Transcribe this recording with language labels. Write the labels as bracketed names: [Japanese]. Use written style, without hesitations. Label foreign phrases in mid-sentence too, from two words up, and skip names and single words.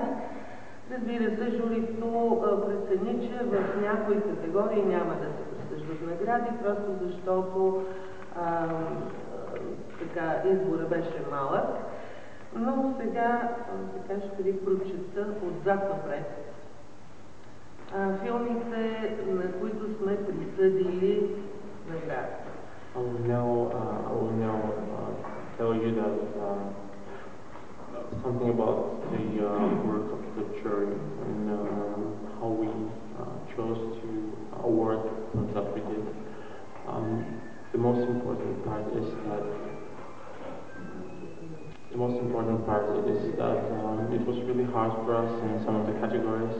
[Bulgarian] Разбира се, журито прецени, че в някои категории няма да се присъждат награди, просто защото избора беше малък. Но сега ще ви прочета отзад напред филмите, на които сме присъдили награди. [English] I will now tell you that something about the work of the jury and how we chose to award films that we did. The most important part is that it was really hard for us in some of the categories.